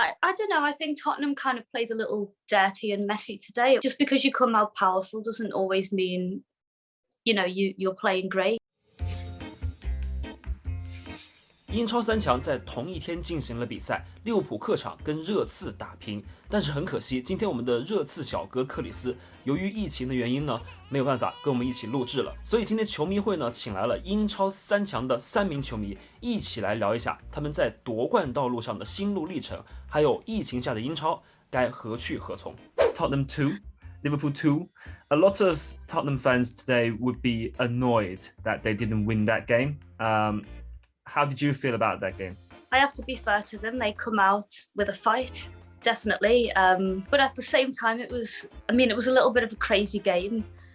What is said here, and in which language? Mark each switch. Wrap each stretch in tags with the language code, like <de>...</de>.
<en>I don't know. I think Tottenham kind of played a little dirty and messy today. Just because you come out powerful doesn't always mean, you're playing great.</en> <zh>英超三强在同一天进行了比赛，利物浦客场跟热刺打平。但是很可惜，今天我们的热刺小哥克里斯由于疫情的原因呢，没有办法跟我们一起录制了。所以今天球迷会呢，请来了英超三强的3名球迷，一起来聊一下他们在夺冠道路上的心路历程，还有疫情下的英超该何去何从。</zh> <en>Tottenham 2, Liverpool 2. A lot of Tottenham fans today would be annoyed that they didn't win that game. How did you feel about that game? I have to be fair to them. They come out with a fight, definitely. But at the same time, it was a little bit of a crazy game.</en>